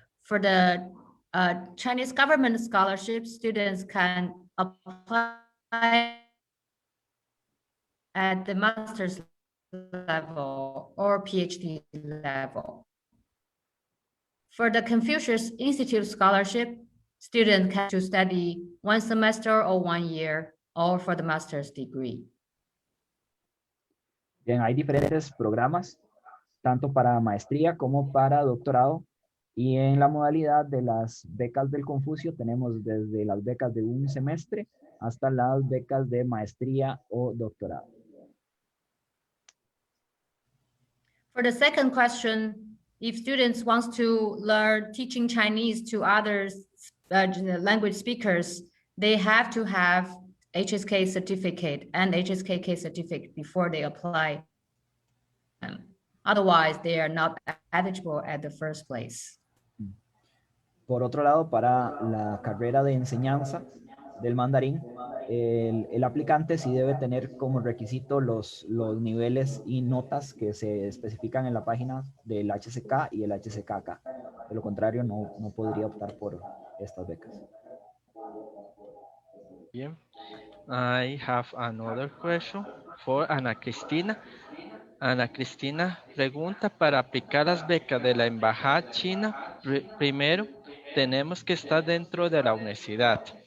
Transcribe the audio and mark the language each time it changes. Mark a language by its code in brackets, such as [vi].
[en] For the Chinese government scholarship, students can apply at the master's level or PhD level. For the Confucius Institute scholarship, students can to study 1 semester or 1 year, or for the master's degree. [es] Bien, hay diferentes programas, tanto para maestría como para doctorado. Y en la modalidad de las becas del Confucio tenemos desde las becas de 1 semestre hasta las becas de maestría o doctorado. [en] For the second question, if students want to learn teaching Chinese to other language speakers, they have to have HSK certificate and HSKK certificate before they apply. Otherwise, they are not eligible at the first place. [es] Por otro lado, para la carrera de enseñanza del mandarín, el aplicante sí debe tener como requisito los niveles y notas que se especifican en la página del HSK y el HSKK. De lo contrario, no podría optar por estas becas. Bien. [en] I have another question for Ana Cristina. [es] Ana Cristina pregunta, para aplicar las becas de la Embajada China, primero tenemos que estar dentro de la universidad.